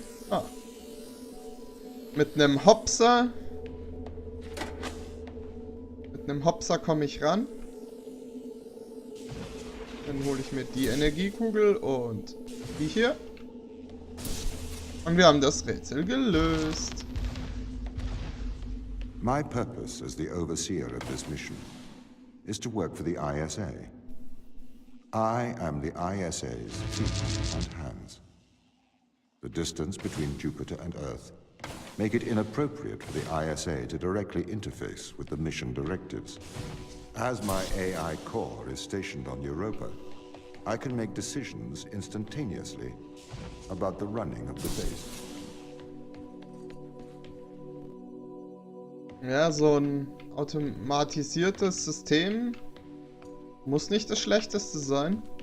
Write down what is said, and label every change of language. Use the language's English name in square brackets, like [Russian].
[German] Ah. Mit einem Hopser. Mit einem Hopser komme ich ran. Dann hole ich mir die Energiekugel und die hier. Und wir haben das Rätsel gelöst. [English] My purpose as the overseer of this mission is to work for the ISA. I am the ISA's feet and hands. The distance between Jupiter and Earth make it inappropriate for the ISA to directly interface with the mission directives. As my AI core is stationed on Europa, I can make decisions instantaneously about the running of the base. [German] Ja, so ein automatisiertes System muss nicht das Schlechteste sein.